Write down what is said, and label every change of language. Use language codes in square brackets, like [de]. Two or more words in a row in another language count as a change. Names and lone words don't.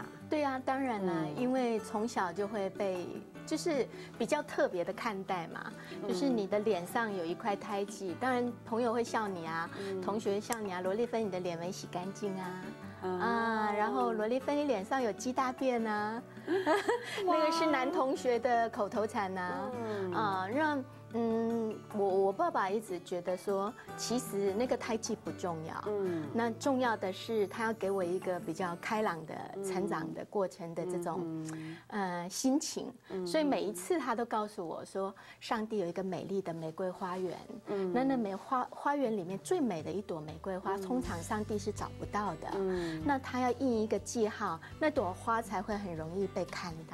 [zh] 對啊，當然啦，因為從小就會被就是比較特別的看待嘛，就是你的臉上有一塊胎記，當然朋友會笑你啊，同學會笑你啊，羅麗芬你的臉沒洗乾淨啊，然後羅麗芬你臉上有雞大便啊，那個是男同學的口頭禪啊，讓我爸爸一直覺得說，其實那個胎記不重要，那重要的是他要給我一個比較開朗的成長的過程的這種心情，所以每一次他都告訴我說，上帝有一個美麗的玫瑰花園，那花園裡面最美的一朵玫瑰花，通常上帝是找不到的，那他要印一個記號，那朵花才會很容易被看到。